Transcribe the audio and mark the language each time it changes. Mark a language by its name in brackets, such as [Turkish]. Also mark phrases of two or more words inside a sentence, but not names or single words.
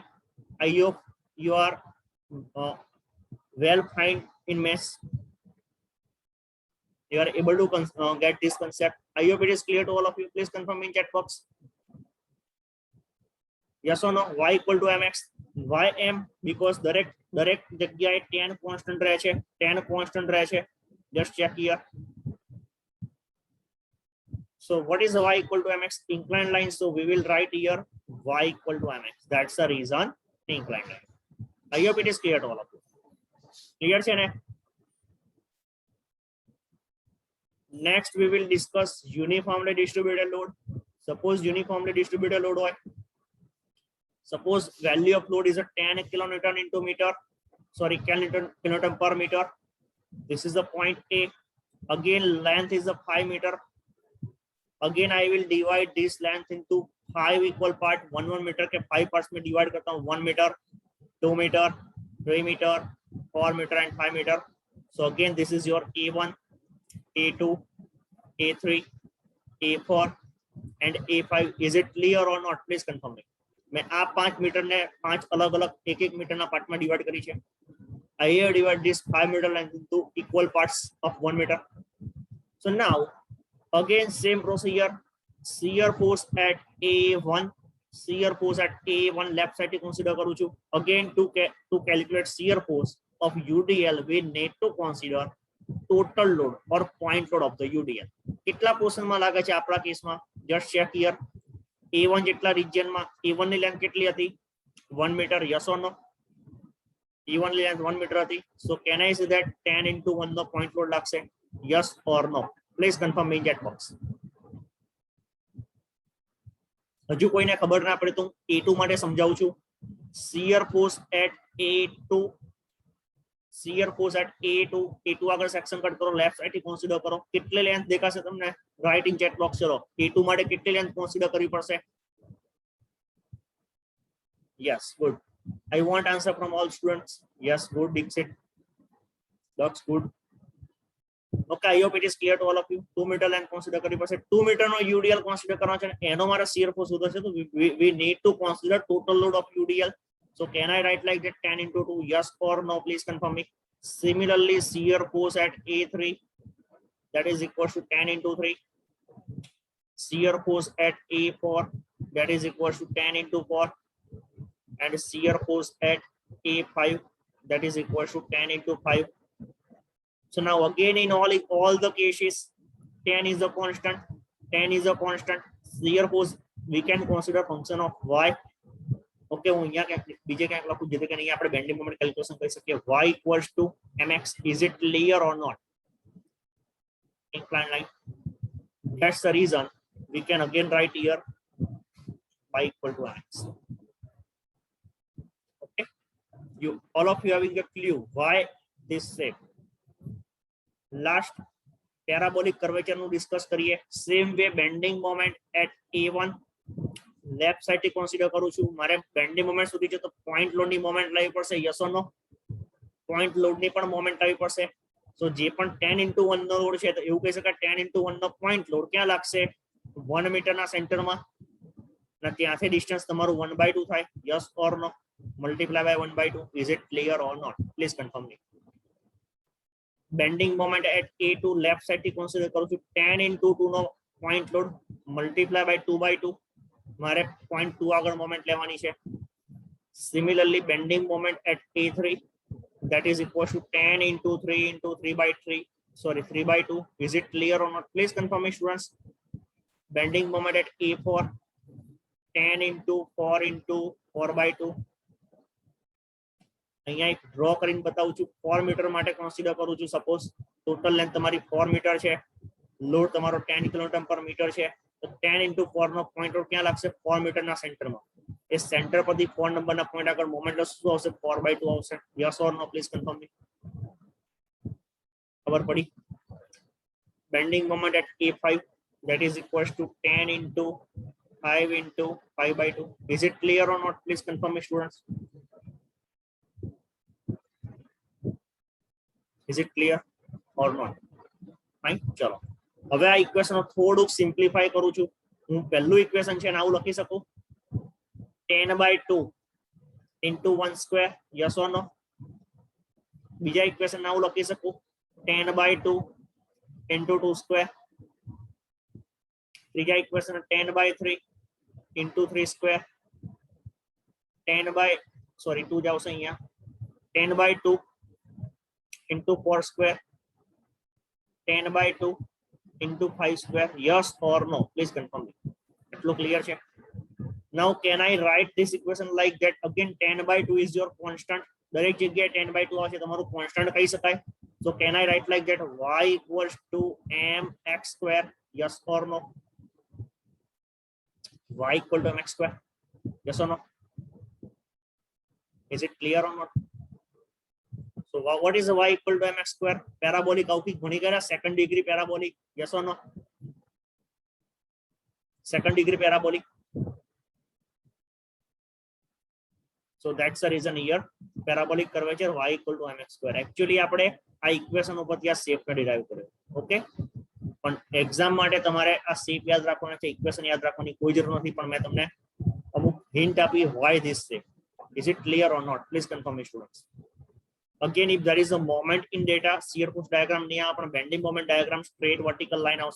[English] I hope you are well fine in maths. You are able to get this concept. I hope it is clear to all of you. Please confirm in chat box. Yes or no? Y equal to mx. Why m? Because [Gujarati] દરેક જગ્યાએ 10 constant રહે છે, 10 constant રહે છે. [English] Just check here. So what is the y equal to mx? Inclined line. So we will write here y equal to mx. That's the reason inclined line. I hope it is clear to all of you. [Gujarati] Clear છે ને? [English] Next we will discuss uniformly distributed load. Suppose uniformly distributed load હોય. Suppose value of load is a 10 kilonewton into meter. Sorry, kilonewton per meter. This is the point A. Again, length is a 5 meter. Again, I will divide this length into 5 equal part. [Hindi] 1 meter के 5 parts में divide करता हूँ. [English] 1 meter, 2 meter, 3 meter, 4 meter and 5 meter. So again, this is your A1, A2, A3, A4 and A5. Is it clear or not? Please confirm me. [Gujarati] મેં આ 5 મીટર ને 5 અલગ અલગ એક મીટર ના પાર્ટ માં ડિવાઇડ કરી છે. [English] I have divided this 5 meter length into equal parts of 1 meter. So now again same procedure. Shear force at A1, shear force at A1 left side થી consider [Gujarati] કરું છું. [English] Again to calculate shear force of UDL, we need to consider total load or point load of the UDL. [Gujarati] કેટલા પોર્શન માં લાગે છે આપણા કેસમાં? [English] Just check here. [Gujarati] A1 જેટલા રિજિયન માં A1 ની લેન્થ કેટલી હતી? 1 મીટર. [English] yes or no? [Gujarati] A1 ની લેન્થ 1 મીટર હતી. [English] So can I say that 10 into 1 નો point load લાગશે? Yes or no? Please confirm in chat box. [Gujarati] હજુ કોઈને ખબર ના પડે તો A2 માટે સમજાવું છું. [English] Shear force at A2, shear force at A2, [Gujarati] A2 આગળ [English] section cut [Gujarati] કરો, [English] left side [Gujarati] થી કન્સિડર કરો. કેટલી લેન્થ દેખાશે તમને? [English] write in chat box [Gujarati] કરો. A2 માટે કેટલી લેન્થ કન્સિડર કરવી પડશે? [English] Yes, good. I want answer from all students. Yes, good. Dixit. That's good. Okay, I hope it is clear to all of you. 2 meter length consider [Gujarati] કરવી પડશે. 2 meter નો [English] UDL consider [Gujarati] કરવાનો છે. એનો મારે [English] shear force [Gujarati] શોધવો છે, તો [English] we need to consider total load of UDL. So can I write like that 10 into 2? Yes or no? Please confirm me. Similarly, shear force at A3. that is equal to 10 into 3. Shear force at A4, that is equal to 10 into 4. And shear force at A5, that is equal to 10 into 5. So now again in all the cases, 10 is a constant. 10 is a constant. Shear force we can consider function of y. [Gujarati] Okay, હું અહીંયા ક્યાંક બીજે ક્યાંક લખું જેથી કરીને આપણે બેન્ડિંગ મોમેન્ટ કેલ્ક્યુલેશન કરી શકીએ. [English] Y equals to mx. Is it clear or not? Inclined line. That's the reason we can again write here y equal to mx. Okay, you all of you having a clue why this shape. Last, parabolic curvature [Gujarati] નું ડિસ્કસ કરીએ. [English] same way bending moment at A1 left side [Gujarati] થી કન્સિડર કરું છું. મારે [English] bending moment [Gujarati] સુધી છે તો [English] point load [Gujarati] ની મોમેન્ટ લાવવી પડશે. [English] yes or no? point load [Gujarati] ની પણ મોમેન્ટ લાવવી પડશે. તો જે પણ 10 into 1 નો લોડ છે તો એવું કહી શકાય 10 into 1 નો [English] point load [Gujarati] ક્યાં લાગશે? 1 મીટર ના સેન્ટરમાં. અને ત્યાંથી ડિસ્ટન્સ તમારું 1/2 થાય. [English] yes or no? multiply by 1/2. Is it clear or not? Please confirm me. Bending moment at A2 left side થી consider [Gujarati] કરું છું. [English] 10 into 2 નો point load multiply by 2/2. [Gujarati] મારે 0.2 આગળ moment લેવાની છે. [English] Similarly, bending moment at A3, that is equal to 10 into 3 into 3/3. Sorry, 3/2. Is it clear or not? Please confirm me, students. Bending moment at A4, 10 into 4 into 4/2. [Gujarati] અહીંયા એક ડ્રો કરીને બતાવું છું. 4 મીટર માટે કન્સિડર કરું છું. [English] suppose total length [Gujarati] તમારી 4 મીટર છે, લોડ તમારો 10 [English] kilonewton per meter [Gujarati] છે, તો 10 into 4 નો [English] point load [Gujarati] ક્યાં લાગશે? 4 મીટરના સેન્ટરમાં. એ સેન્ટર પરથી 4 નંબરના પોઈન્ટ આગળ મોમેન્ટ શું આવશે? 4/2 આવશે. [English] yes or no? please confirm me. [Gujarati] ખબર પડી? [English] bending moment at A5, that is equals to 10 into 5 into 5/2. Is it clear or not? Please confirm me, students. Is it clear or not? Fine. [Gujarati] ચલો હવે આ ઇક્વેશન થોડુંક સિમ્પ્લિફાય કરું છું. હું પહેલું ઇક્વેશન છે ને આવું લખી શકું [English] 10/2 into 1 square. yes or no? [Gujarati] બીજા ઇક્વેશન આવું લખી શકું [English] 10/2 into 2 square. [Gujarati] ત્રીજા ઇક્વેશન [English] 10/3 into 3 square. [Gujarati] 2 જાવશે અહીંયા. [English] 10/2 into 4 square. 10/2 into 5 square. Yes or no? Please confirm me. [Gujarati] એટલું clear છે? [English] Now can I write this equation like that? Again 10/2 is your constant. દરેક જગ્યાએ 10/2 આવશે તમારું constant કહી શકાય. So can I write like that? Y equals to mx square. Yes or no? Y equal to mx square. Yes or no? Is it clear or not? So what is y equal to mx square? [Gujarati] Parabolic આવતી ઘણી ગયા. [English] Second degree parabolic. Yes or no? Second degree parabolic. So that's the reason here parabolic curvature y equal to mx square. [Gujarati] Actually આપણે આ ઇક્વેશન ઉપરથી આ શેપ ને ડિરાઈવ કર્યો. ઓકે, પણ એક્ઝામ માટે તમારે આ શેપ યાદ રાખવાનો છે, ઇક્વેશન યાદ રાખવાની કોઈ જરૂર નથી. પણ મેં તમને અમુક હિન્ટ આપી [English] why this shape. Is it clear or not? Please confirm me, students. Again, if there is a moment in data, shear force diagram [Gujarati] નહીં આવે પણ [English] bending moment diagram straight vertical line [Gujarati] આવશે.